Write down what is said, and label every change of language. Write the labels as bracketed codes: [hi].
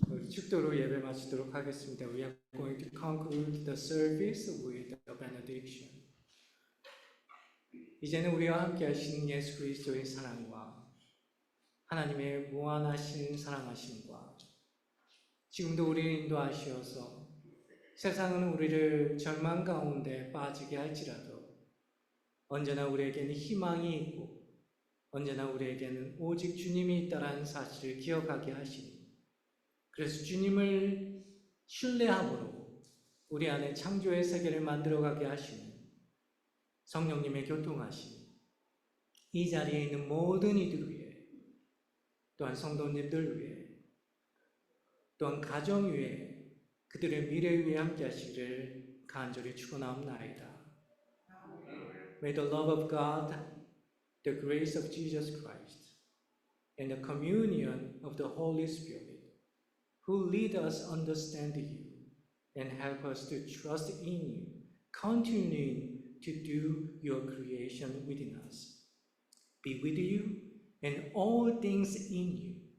[ko] 축도로 예배 마치도록 하겠습니다. [en] We are going to conclude the service with a benediction. [ko] 이제는 우리와 함께 하시는 예수 그리스도의 사랑과 하나님의 무한하신 사랑하심과 지금도 우리를 인도하시어서 세상은 우리를 절망 가운데 빠지게 할지라도 언제나 우리에게는 희망이 있고 언제나 우리에게는 오직 주님이 있다라는 사실을 기억하게 하시니 그래서 주님을 신뢰함으로 우리 안에 창조의 세계를 만들어가게 하시는 성령님의 교통하심 이 자리에 있는 모든 이들 위해 또한 성도님들 위해 또한 가정 위에 그들의 미래 위에 함께 하시기를 간절히 축원하옵나이다. [en] May the love of God, the grace of Jesus Christ, and the communion of the Holy Spirit, who lead us understand you and help us to trust in you, continuing to do your creation within us, be with you and all things in you.